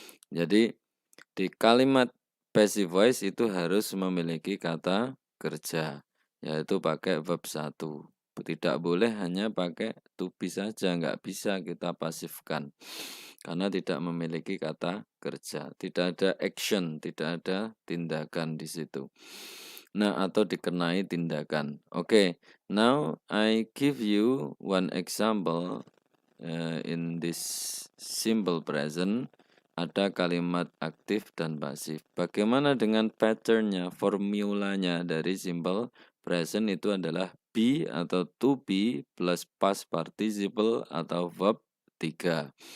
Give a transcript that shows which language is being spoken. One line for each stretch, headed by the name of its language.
Indonesian: Jadi di kalimat passive voice itu harus memiliki kata kerja, yaitu pakai verb 1. Tidak boleh hanya pakai to be saja, nggak bisa kita pasifkan. Karena tidak memiliki kata kerja, tidak ada action, tidak ada tindakan di situ. Nah, atau dikenai tindakan.
English: Oke, now I give you one example in this simple present.
Indonesian: Ada kalimat aktif dan pasif. Bagaimana dengan patternnya, formulanya dari simple present itu adalah be atau to be plus past participle atau verb 3.